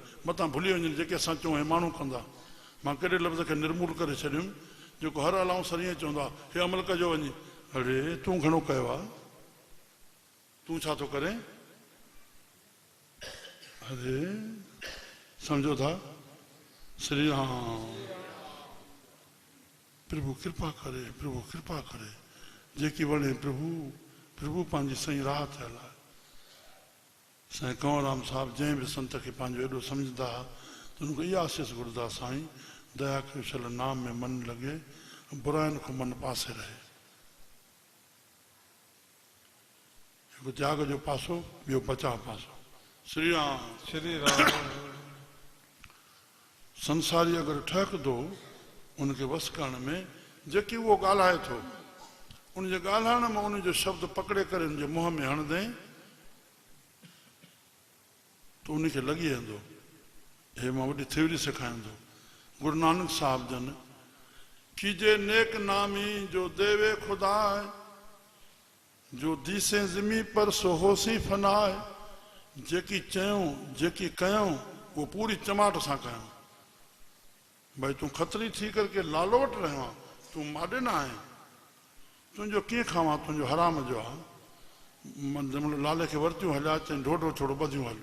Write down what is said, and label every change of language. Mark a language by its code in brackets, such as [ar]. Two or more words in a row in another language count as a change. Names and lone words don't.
[sd] मतां भुली वञनि जेके असां चऊं हे माण्हू कंदा। मां कहिड़े लफ़्ज़ खे निर्मूल करे छॾियुमि जेको हर हलाऊं सर ईअं चवंदो आहे, हे अमल कजो वञी। अड़े तूं घणो कयो आहे, तूं छा थो करे? अरे सम्झो था? श्री राम। प्रभु कृपा करे, प्रभु कृपा करे, जेकी वणे प्रभु, प्रभु पंहिंजी सही राह थियल आहे। साईं कंवरराम साहिब जंहिं बि संत खे पंहिंजो एॾो सम्झंदा हुआ त हुनखे इहा आसीस घुरंदा, साईं दया कयो छल नाम में मन लॻे, बुराइनि खां मन पासे रहे। हिकु त्याग जो पासो, ॿियो बचाव पासो। श्री राम। श्री राम। संसारी अगरि ठहकंदो उनखे वस करण में, जेकी उहो ॻाल्हाए थो उनजे ॻाल्हाइण में उनजो शब्द पकड़े करे उनजे मुंहं में हणंदे त उनखे लॻी वेंदो हे मां वॾी थ्योरी सेखारींदो। [pa] गुरु नानक साहिब ਜਨ ਕੀਜੇ ਨੇਕ ਨਾਮੀ ਜੋ ਦੇਵੇ ਖੁਦਾਏ, ਜੋ ਦੀਸੇ ਜ਼ਿਮੀ ਪਰ ਸੋ ਹੋਸੀ ਫਨਾਏ। [sd] जेकी चयूं, जेकी कयूं, उहो पूरी चमाट सां कयूं। भाई तूं खतरी थी करके लालो वटि रहियो आहे, तूं माॾे न आहे, तुंहिंजो कीअं खावां, तुंहिंजो हराम जो आहे। जंहिंमहिल लाले खे वरितियूं हलिया, चई ढोढो थोरो ॿधियूं हलो।